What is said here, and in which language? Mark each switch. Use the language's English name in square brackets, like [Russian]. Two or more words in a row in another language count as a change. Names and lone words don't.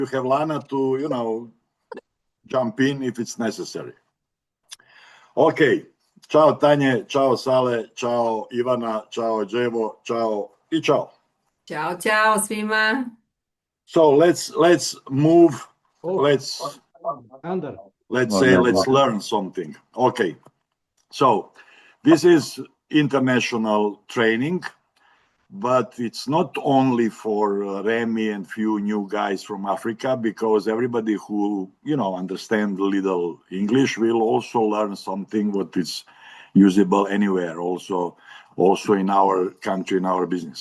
[English] you have Lana to, jump in if it's necessary. Okay. [Croatian] Ciao Tanje, ciao Sale, ciao Ivana, ciao Đevo, ciao i ciao. Ćao, ćao svima. [English] So let's move. Oh, Let's Under. let's learn something. Okay. So this is international training, but it's not only for Remy and few new guys from Africa, because everybody who understand little English will also learn something what is usable anywhere, also in our country, in our business.